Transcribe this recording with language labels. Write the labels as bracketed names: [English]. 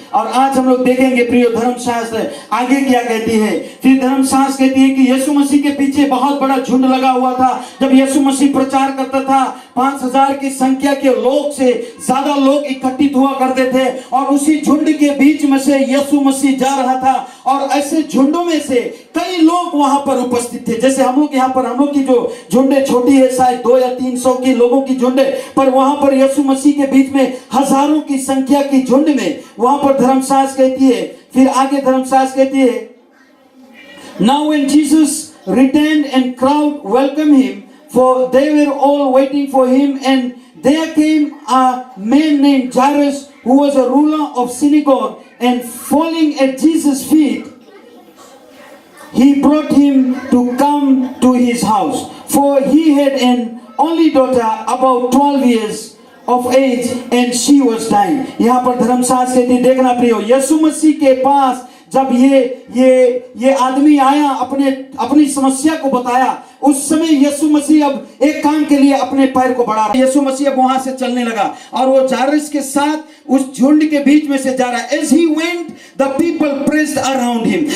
[Hindi] और आज हम लोग देखेंगे प्रियो धर्मशास्त्र आगे क्या कहती है। फिर धर्मशास्त्र कहती है कि यीशु मसीह के पीछे बहुत बड़ा झुंड लगा हुआ था। जब यीशु मसीह प्रचार करता था 5000 की संख्या के लोग से ज्यादा लोग इकट्ठित हुआ करते थे, और उसी झुंड के बीच में से यीशु मसीह जा रहा था। और ऐसे झुंडों में से कई लोग वहां पर उपस्थित थे, जैसे हम लोग यहाँ पर, हम लोग की जो झुंडे छोटी है, शायद 2 या 300 की लोगों की झुंडे, पर वहां पर यीशु मसीह के बीच में हजारों की संख्या की झुंड में वहां पर धर्मशास्त्र कहती है, फिर आगे धर्मशास्त्र कहती है, [English] Now when Jesus returned and crowd welcomed him, for they were all waiting for him, and there came a man named Jairus, who was a ruler of synagogue, and falling at Jesus' feet, he brought him to come to his house, for he had an only daughter about 12 years of age, and she was dying. [Hindi] यहाँ पर धर्मशास्त्र कहती, देखना प्रियो, यीशु मसीह के पास जब ये आदमी आया, अपनी समस्या को बताया, उस समय यीशु मसीह अब एक काम के लिए अपने पैर को बढ़ा रहा। यीशु मसीह अब वहां से चलने लगा और वो जायरस के साथ उस झुंड के बीच में से जा रहा है। [English] As he went, the people pressed around him.